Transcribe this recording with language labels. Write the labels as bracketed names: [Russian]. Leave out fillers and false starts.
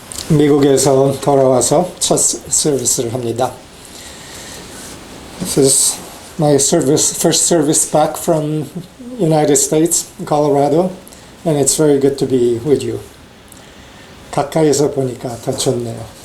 [Korean] 미국에서 돌아와서 첫 서비스를 합니다. [English] This is my first service back from United States, Colorado, and it's very good to be with you. [Korean] 가까이서 보니까 더 좋네요.